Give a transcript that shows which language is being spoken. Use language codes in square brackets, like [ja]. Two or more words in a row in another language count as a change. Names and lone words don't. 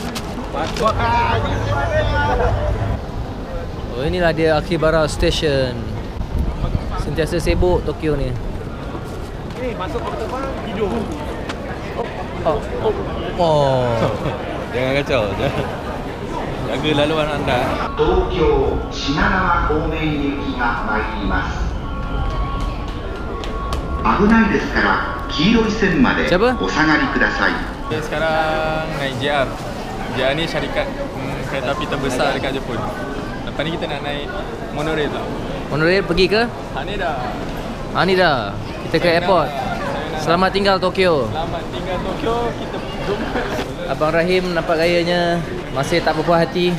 [ms] Oh, inilah dia Akihabara Station. Sentiasa sibuk Tokyo ni. Masuk ke tempat tidur. Oh. Jangan kacau. Jaga laluan anda. [ja] 東京品川方面行きが参ります。危ないですから黄色い線まで [ms] Siapa? [ja] お下がりください。 [ms] Sekarang naik JR. JR ni syarikat kereta api terbesar dekat Jepun. Lepas ni kita nak naik monorail tau. Monorail pergi ke? Haneda. Kita ke airport. Selamat tinggal Tokyo. Selamat tinggal Tokyo. Kita jumpa. Abang Rahim nampak gayanya masih tak berpuas hati.